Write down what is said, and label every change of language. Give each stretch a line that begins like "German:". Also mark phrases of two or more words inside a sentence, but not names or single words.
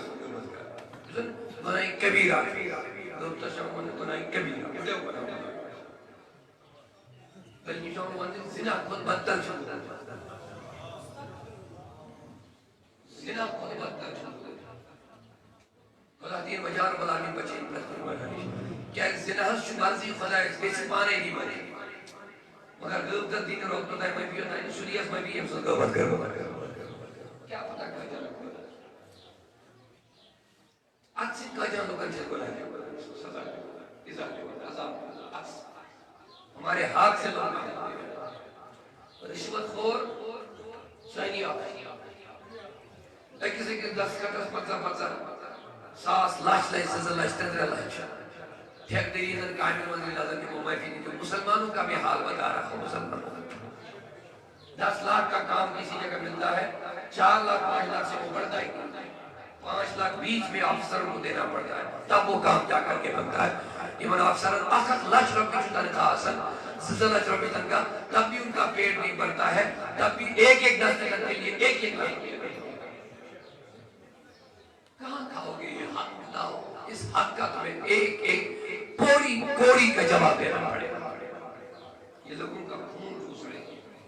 Kashmiri: گُناہ کبیٖرہ غیبتس چھِ وَنان گُناہ کبیٖرہ بٔڑیو گُناہو بلکہ جو وَنان زنا کھۄتہٕ بدتر چھُ زنا کھۄتہٕ بدتر چھُ خدا دین وجار بلانی بچین پرٛٮ۪تھ کُنہِ گۄناہ نِش کیٛازِ زِناہس چھُ مرضی خۄدایس گژھِ پانے دی بنے مگر غیبتس دی نہٕ روٚک تۄہہِ مہ بِہِو تۄہہِ سُریس مہ بِہِو ییٚمہِ سٕنٛز غیبت کٔرٕو کیٛاہ پتہ کۭتیاہ اتھ سۭتۍ کۭتیاہ لُکن چھِ گۄناہ سزا اِزا عذاب
Urdu: ہمارے ہاتھ سے لوگ رشوت خور
Kashmiri: سانی أکِس أکِس دستخطس پَنژاہ ساس لچھ لچھ 2 لچھ 3 لچھ ٹھیکدری ہٕنٛدٮ۪ن کامٮ۪ن منٛز نظر دِمو معافی نہیں دِمو
Urdu: مسلمانوں کا بھی حال بتا رہا ہوں مسلمانوں 10 لاکھ کا کام کسی جگہ ملتا ہے 4 لاکھ 5 لاکھ سے وہ بڑھتا ہے 5 لاکھ بیچ میں افسروں کو دینا پڑتا ہے تب وہ کام جا کر کے بنتا ہے
Kashmiri: ایون افسران
Urdu: 1 لچھ روپے کی تنخواہ آسن 2 لچھ روپے تنخواہ تب بھی ان کا پیٹ نہیں بھرتا ہے تب بھی ایک دستخط کے لیے ایک لاکھ کہاں کھاؤ گے یہ حق لاؤ اس حق کا تمہیں ایک پوری کوڑی کا جواب دینا پڑے گا یہ لوگوں کا خون روس رہے ہیں